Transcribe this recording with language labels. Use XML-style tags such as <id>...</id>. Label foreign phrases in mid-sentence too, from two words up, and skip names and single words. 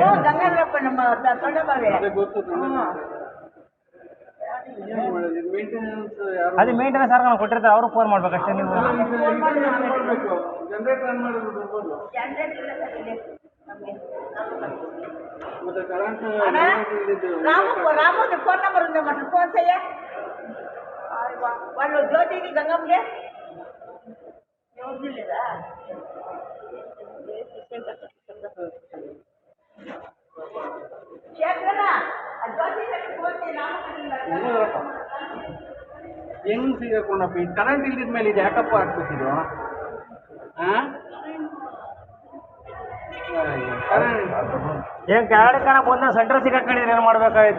<kn>ಗಂಗಾಧರಪ್ಪ ನಮ್ಮ ದೊಡ್ಡ ಬಾವೆ. ಅದು ಮೇಂಟೆನೆನ್ಸ್ ಯಾರು ನಾವು ಕೊಟ್ಟಿರ್ತಾರೆ, ಅವ್ರಿಗೆ ಫೋನ್ ಮಾಡ್ಬೇಕಷ್ಟೇ ನೀವು. ಜನರೇಟರ್ ಆನ್ ಮಾಡಿಬಿಟ್ಟು ಬರ್ಬೋದು. ಮತ್ತೆ ಕರೆಂಟ್</kn> <te>రామోది ఫోన్ నెంబర్ ఉందమ్మా, ఫోన్ చెయ్య. వాళ్ళు జ్యోతికి గంగమ్మకి ఎవరు లేదా?</te> <kn>ಹೆಂಗ್ ಸಿಗಕೊಂಡಪ್ಪ ಈ ಕರೆಂಟ್ ಇಲ್ದಿದ ಮೇಲೆ ಇದು ಯಾಕಪ್ಪ ಹಾಕ್ಬೇಕಿದು? ಏನ್ ಕೆಳಗಡೆ ಕಾಣ ಬಂದ ಸೆಂಟ್ರ್ ಸಿಗಾಕೊಂಡಿದ್ರೆ ಏನು ಮಾಡ್ಬೇಕಾಯ್ತು?</kn>